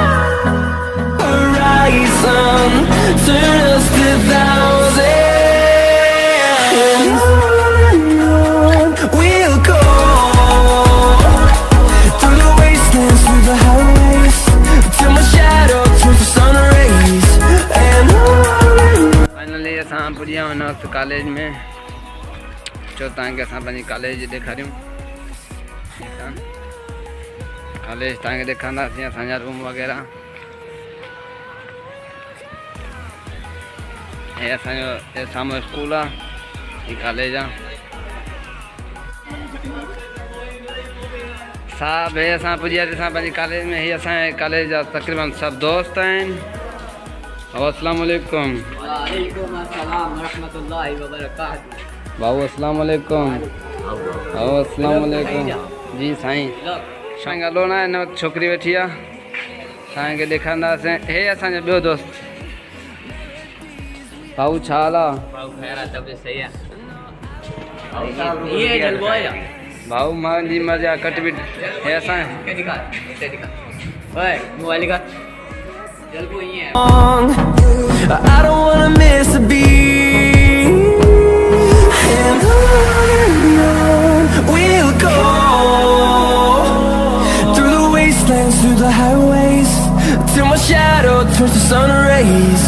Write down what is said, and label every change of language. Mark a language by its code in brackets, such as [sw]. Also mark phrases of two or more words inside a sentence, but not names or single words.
[en] Horizon, turn us to thousands. And on we'll go through the wastelands, through the highways, till my shadow turns to sun rays. And on [sd] फाइनली असां पुॼी विया हिन वक़्तु कॉलेज में। चओ तव्हांखे असां पंहिंजी कॉलेज ॾेखारियूं। कॉलेज तव्हांखे ॾेखारींदासीं, असांजा रूम वग़ैरह। हे असांजो हे साम्हूं स्कूल आहे, ही कॉलेज आहे। साहब हे असां पुॼी वियासीं पंहिंजी कॉलेज में। हीअ असांजे कॉलेज जा तक़रीबन सभु दोस्त आहिनि। [ar] السلام عليكم وعليكم السلام ورحمة الله وبركاته. [sd] भाऊ [ar] السلام عليكم. [sd] भाऊ [ar] السلام عليكم. [sd] जी साईं। साईं ॻाल्हो न आहे, हिन वक़्तु छोकिरी वेठी आहे, तव्हांखे ॾेखारींदासीं। हे असांजो ॿियो दोस्त। भाऊ छा हाल आहे? भाऊ ख़ैर आहे, तबियत सही आहे। [ur] یہ جلوہ ہے [sd] भाऊ मुंहिंजी मज़ा कट बि हे असां [ur] کیا دکھا اوئے موبائل کا جلوہ ہی ہے. [en] I don't wanna miss a beat. And on we'll go through the wastelands, through the highways, till my shadow turns to sun rays.